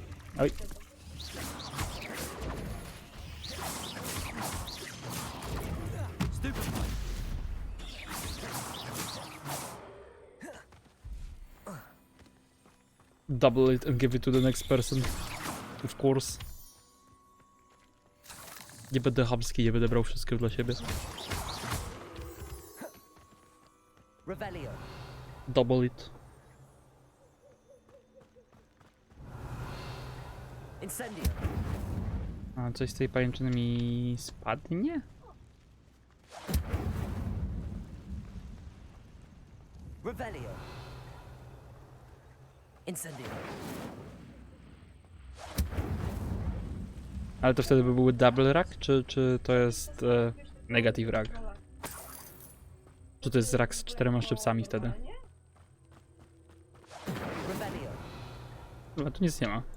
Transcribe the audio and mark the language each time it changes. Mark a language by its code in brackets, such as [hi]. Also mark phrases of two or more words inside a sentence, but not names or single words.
[pl] Oj. [en] Double it and give it to the next person. Of course. [pl] Nie będę chamski, nie będę brał wszystkiego dla siebie. Revelio. [en] Double it. [pl] Incendio. A coś z tej pajęczyny mi spadnie? Revelio. Incendio. Ale to wtedy by był [en] double rack, [pl] czy to jest [en] negative rack? [pl] Czy to jest rack z 4 szczypcami wtedy? Revelio. No tu nic nie ma.